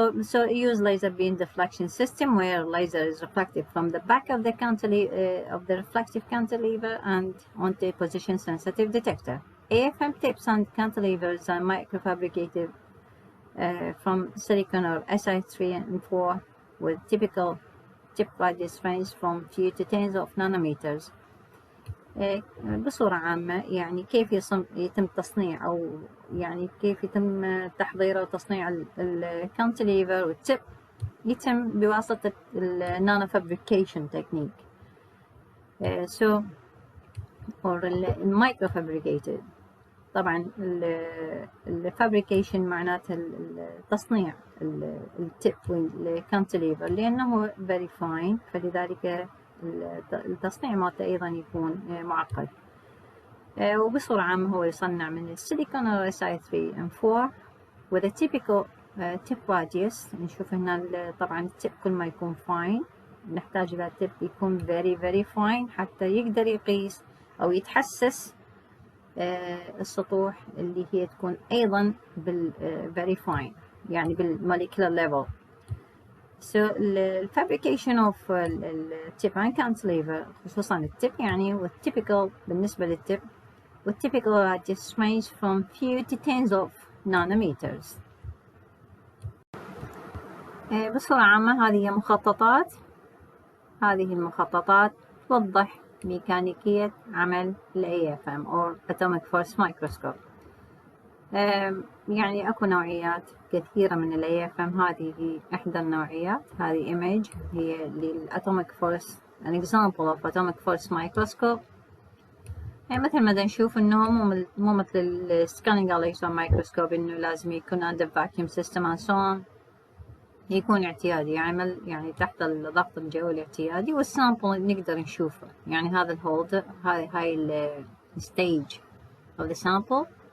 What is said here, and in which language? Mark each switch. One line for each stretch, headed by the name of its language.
English: So use laser beam deflection system, where laser is reflected from the back of the reflective cantilever and onto a position sensitive detector. AFM tips and cantilevers are microfabricated from silicon or Si3M4 with typical tip radius range from few to tens of nanometers.
Arabic: بصورة عامة يعني كيف يتم تصنيع أو يعني كيف يتم تحضيره وتصنيع الكانتليفر والتب يتم بواسطة النانو فابريكيشن تكنيك
English: or microfabricated.
Arabic: طبعا الفابريكيشن معناته التصنيع التip والكانتليفر، لأنه
English: very fine،
Arabic: فلذلك التصنيع مالته أيضا يكون معقد. وبصورة عامة هو يصنع من السيليكون RSI
English: 3 and 4 with a typical tip radius.
Arabic: نشوف هنا طبعا التip كل ما يكون fine نحتاج إلى tip يكون
English: very fine
Arabic: حتى يقدر يقيس أو يتحسس السطوح اللي هي تكون أيضا very fine، يعني بال
English: molecular level. So the fabrication of tip and cantilever
Arabic: خصوصا التip يعني والtypical بالنسبة للتip والtypical
English: radius range from few to tens of nanometers.
Arabic: بصورة عامة هذه هي مخططات، هذه المخططات توضح ميكانيكية عمل ال AFM or Atomic Force Microscope. يعني أكو نوعيات كثيرة من ال AFM، هذه هي إحدى النوعيات. هذه image هي للأتوميك Force،
English: an example of Atomic Force Microscope.
Arabic: يعني مثل ما نشوف إنه مو مثل ال Scanning Electron Microscope إنه لازم يكون
English: under vacuum system and so on،
Arabic: يكون اعتيادي، يعمل يعني تحت الضغط الجوي الاعتيادي، والسامبل نقدر نشوفه. يعني هذا الهولدر، هاي الستيج
English: of the sample.